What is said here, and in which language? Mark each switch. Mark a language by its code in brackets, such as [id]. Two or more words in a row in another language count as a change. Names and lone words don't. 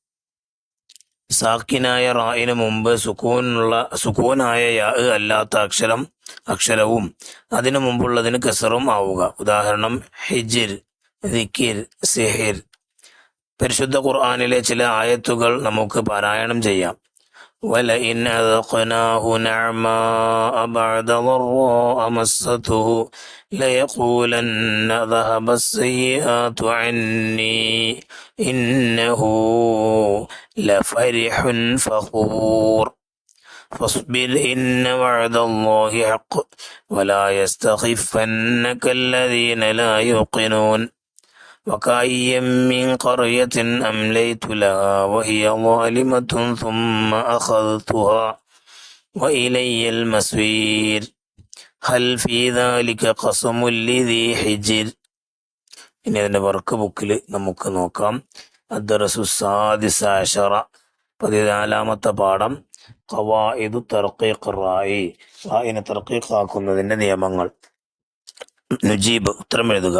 [ml] സാക്കിനായ റായിന് മുമ്പ് സുക്കൂനായ യാ അല്ലാത്ത അക്ഷരവും അതിനു മുമ്പുള്ളതിന് കസറും ആവുക. ഉദാഹരണം [ar] حجر ذكر سحر. [ml] പരിശുദ്ധ ഖുർആനിലെ ചില ആയത്തുകൾ നമുക്ക് പാരായണം ചെയ്യാം. [ar] وَلَئِنْ أَذَقْنَاهُ نَعْمَاءَ بَعْدَ ضَرَّاءَ مَسَّتْهُ لَيَقُولَنَّ ذَهَبَ السَّيِّئَاتُ عَنِّي إِنَّهُ لَفَرِحٌ فَخُورٌ فاصبر إن وعد الله حق ولا يستخفنك الذين لا يوقنون وكأي من قرية أمليت لها وهي ظالمة ثم أخذتها وإلي المصير هل في ذلك قسم لذي حجر. [ml] ഇനി അതിൻ്റെ വർക്ക് ബുക്കിൽ നമുക്ക് നോക്കാം. [ar] الدرس السادس عشر [ml] 14ാമത്തെ പാഠം [ar] قواعد ترقيق [ml] റായിനെ തർഖീഖാക്കുന്നതിന്റെ നിയമങ്ങൾ. നുജീബ് ഉത്തരം എഴുതുക.